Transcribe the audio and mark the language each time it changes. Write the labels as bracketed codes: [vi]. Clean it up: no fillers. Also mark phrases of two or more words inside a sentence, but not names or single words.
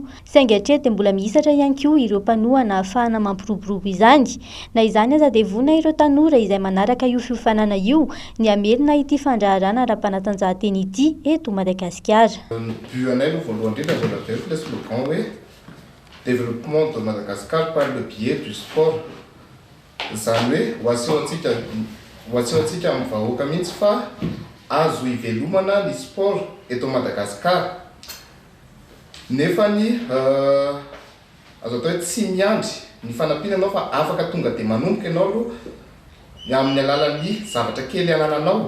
[mg] Saingy hatreto dia mbola mihisatra ihany koa ireo mpanoa na ahafahana mampiroborobo izany. Na izany aza dia vonina ireo tanora izay manaraka io fiofanana io ny amelona ity fandraharana ara-panatanjahantena ity eto Madagasikara. Buanay no voalohany indrindra mbola aveo le slogan hoe [fr] développement de Madagascar par le biais du sport. [mg] Izany hoe ho asehoantsika amin'ny vahoaka mihitsy fa azo hivelomana ny sport eto Madagasikara. Nefa ny azo atao hoe tsy miandry ny fanampinanao fa afaka tonga dia manomboka ianao aloha amin'ny alalan'ny zavatra kely anananao.